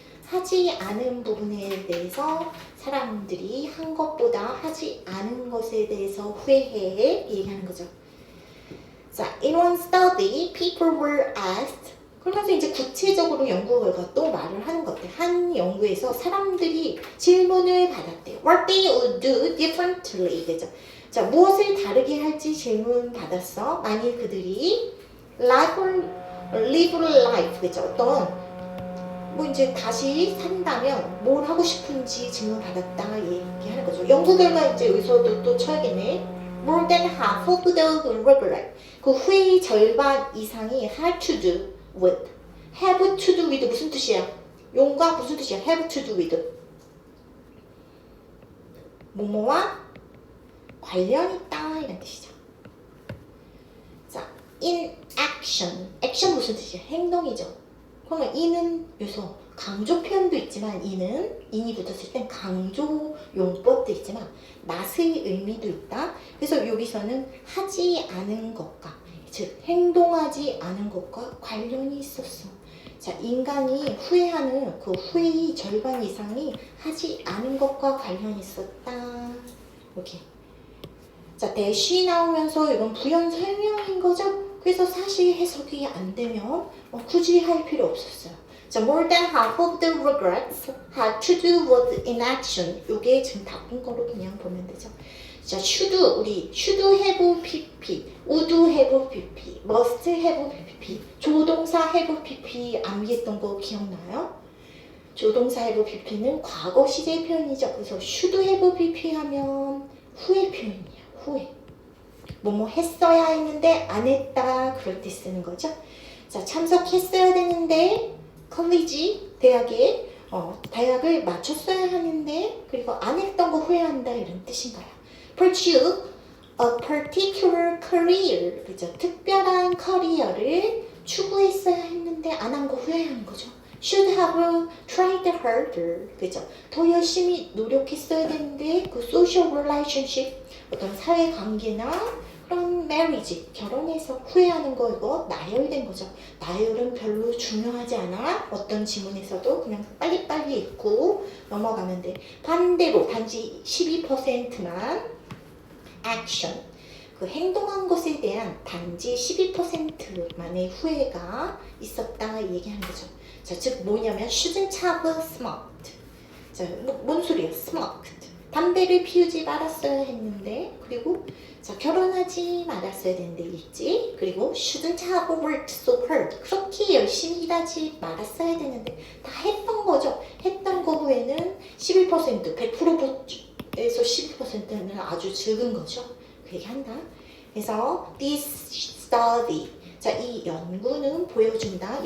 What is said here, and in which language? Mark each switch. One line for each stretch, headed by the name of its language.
Korean: 하지 않은 부분에 대해서 사람들이 한 것보다 하지 않은 것에 대해서 후회해 얘기하는 거죠. 자,
English: in one study, people were asked
Korean: 그러면서 이제 구체적으로 연구 결과 또 말을 하는 것 같아. 한 연구에서 사람들이 질문을 받았대요.
English: What they would do differently.
Korean: 그죠? 자, 무엇을 다르게 할지 질문 받았어. 만일 그들이
English: live life.
Korean: 그죠? 어떤 뭐 이제 다시 산다면 뭘 하고 싶은지 질문 받았다 얘기하는 거죠. 연구 결과 이제 여기서도 또 쳐야겠네.
English: More than half of the regret.
Korean: 그 후회의 절반 이상이
English: had to do with. have to do with
Korean: 무슨 뜻이야? 용과 무슨 뜻이야?
English: have to do with.
Korean: 뭐뭐와 관련 있다 이런 뜻이죠. 자,
English: in action.
Korean: action 무슨 뜻이야? 행동이죠. 그러면 in은 여기서 강조 표현도 있지만 in이 붙었을 땐 강조 용법도 있지만 낫의 의미도 있다. 그래서 여기서는 하지 않은 것과 즉 행동하지 않은 것과 관련이 있었어. 자, 인간이 후회하는 그 후회의 절반 이상이 하지 않은 것과 관련이 있었다. 이렇게. 자, 대시 나오면서 이건 부연 설명인 거죠. 그래서 사실 해석이 안 되면 굳이 할 필요 없었어요.
English: 자, more than half of the regrets had to do with inaction.
Korean: 이게 지금 바꾼 거로 그냥 보면 되죠.
English: 자, should have pp, would have pp, must have pp, 조동사 have pp
Korean: 암기했던 거 기억나요? 조동사 have pp는 과거 시제 표현이죠. 그래서
English: should have pp
Korean: 하면 후회 표현이에요. 후회. 뭐뭐 했어야 했는데 안 했다 그럴 때 쓰는 거죠. 자, 참석했어야 되는데 컬리지 대학을 마쳤어야 하는데 그리고 안 했던 거 후회한다 이런 뜻인가요?
English: Pursue a particular career.
Korean: 그죠? 특별한 커리어를 추구했어야 했는데 안 한 거 후회하는 거죠.
English: Should have tried harder.
Korean: 그죠? 더 열심히 노력했어야 되는데 그
English: social relationship
Korean: 어떤 사회 관계나 그런 marriage 결혼해서 후회하는 거 이거 나열된 거죠. 나열은 별로 중요하지 않아. 어떤 지문에서도 그냥 빨리빨리 읽고 넘어가면 돼. 반대로 단지 12%만 action 그 행동한 것에 대한 단지 12%만의 후회가 있었다 얘기하는 거죠. 자, 즉 뭐냐면
English: shouldn't have smoked.
Korean: 자, 뭔 소리야? smoked. 담배를 피우지 말았어야 했는데 그리고 자, 결혼하지 말았어야 되는데 있지.
English: 그리고 shouldn't have worked so hard.
Korean: 그렇게 열심히 일하지 말았어야 되는데 다 했던 거죠. 했던 거 후에는 11%, 100%에서 12%는 아주 적은 거죠. 그 얘기한다. 그래서
English: this study
Korean: 자, 이 연구는 보여준다.